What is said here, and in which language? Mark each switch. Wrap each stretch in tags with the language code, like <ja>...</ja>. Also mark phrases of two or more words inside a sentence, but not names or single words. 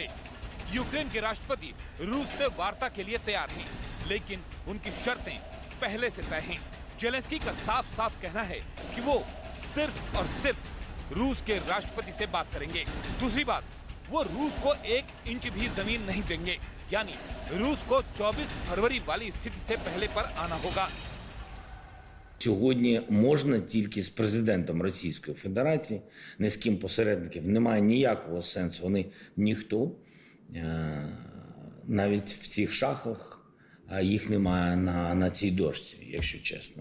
<hi>यूक्रेन के राष्ट्रपति रूस से वार्ता के लिए तैयार हैं, लेकिन उनकी शर्तें पहले से तय हैं। ज़ेलेंस्की का साफ साफ कहना है कि वो सिर्फ और सिर्फ रूस के राष्ट्रपति से बात करेंगे। दूसरी बात, वो रूस को 1 इंच भी जमीन नहीं देंगे, यानी रूस को 24 फरवरी वाली स्थिति से पहले पर आना होगा।</hi> <uk>Сьогодні можна тільки з президентом Російської Федерації, ні з ким посередників немає ніякого сенсу. Вони ніхто, навіть в цих шахах їх немає на цій дошці, якщо чесно.</uk>